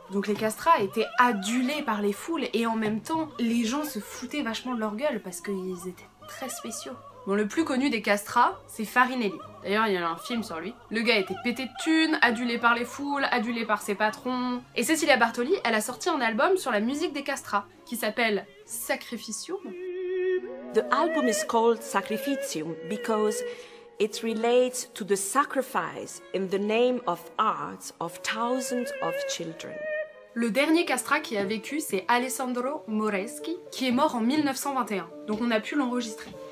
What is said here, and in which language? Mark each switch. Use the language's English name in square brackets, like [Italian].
[French] Donc les castrats étaient adulés par les foules, et en même temps, les gens se foutaient vachement de leur gueule, parce qu'ils étaient très spéciaux. Bon, le plus connu des castrats, c'est Farinelli. D'ailleurs, il y a un film sur lui. Le gars était pété de thunes, adulé par les foules, adulé par ses patrons. Et Cecilia Bartoli, elle a sorti un album sur la musique des castrats, qui s'appelle Sacrificium. [English] The album is called Sacrificium because it relates to the sacrifice in the name of art of thousands of children. [French] Le dernier castrat qui a vécu, c'est Alessandro Moreschi, qui est mort en 1921. Donc on a pu l'enregistrer.